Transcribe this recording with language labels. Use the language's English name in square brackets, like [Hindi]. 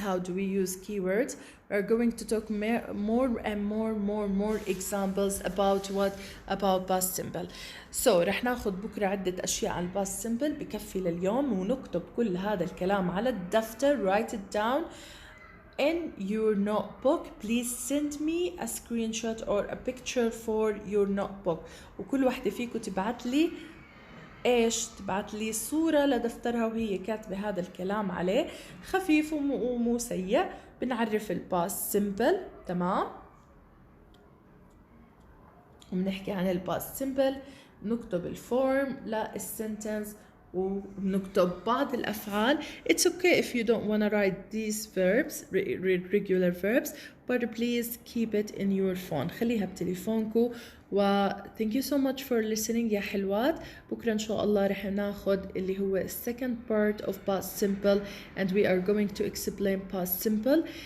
[English] How do we use keywords? We're going to talk more examples about what? About past simple. [Arabic] So رح ناخذ بكرة عدة أشياء عن past simple بكفي لليوم، ونكتب كل هذا الكلام على الدفتر. [English] write it down in your notebook. Please send me a screenshot or a picture for your notebook. [Arabic] وكل واحدة فيكم تبعت لي ايش؟ تبعت لي صورة لدفترها وهي كاتبة هذا الكلام عليه، خفيف ومو سيء. بنعرف الباست سيمبل، تمام، وبنحكي عن الباست سيمبل، نكتب الفورم للسنتنس، وبنكتب بعض الأفعال. [English] It's okay if you don't want to write these verbs, regular verbs, but please keep it in your phone. [Arabic] خليها بتليفونكم. [English] و thank you so much for listening [Arabic] يا حلوات. بكرة إن شاء الله رح ناخد اللي هو [English] second part of past simple and we are going to explain past simple.